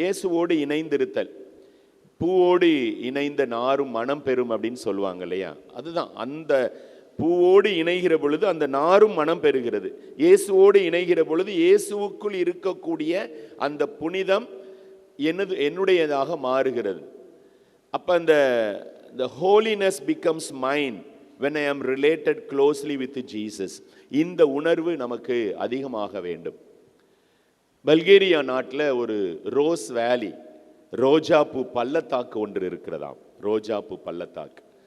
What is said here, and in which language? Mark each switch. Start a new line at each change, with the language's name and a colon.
Tamil: இயேசுவோடு இணைந்திருத்தல், பூவோடு இணைந்த நாரும் மனம் பெறும் அப்படின்னு சொல்லுவாங்க இல்லையா, அதுதான். அந்த பூவோடு இணைகிற பொழுது அந்த நாரும் மனம் பெறுகிறது. இயேசுவோடு இணைகிற பொழுது இயேசுவுக்குள் இருக்கக்கூடிய அந்த புனிதம் என்னுடையதாக மாறுகிறது. அப்போ அந்த
English: holiness becomes mine when I am related closely with Jesus.
Tamil: இந்த உணர்வு நமக்கு அதிகமாக வேண்டும். பல்கேரியா நாட்டில் ஒரு ரோஸ் வேலி ரோஜாப்பூ பள்ளத்தாக்கு ஒன்று இருக்கிறதாம். ரோஜாப்பூ பள்ளத்தாக்கு.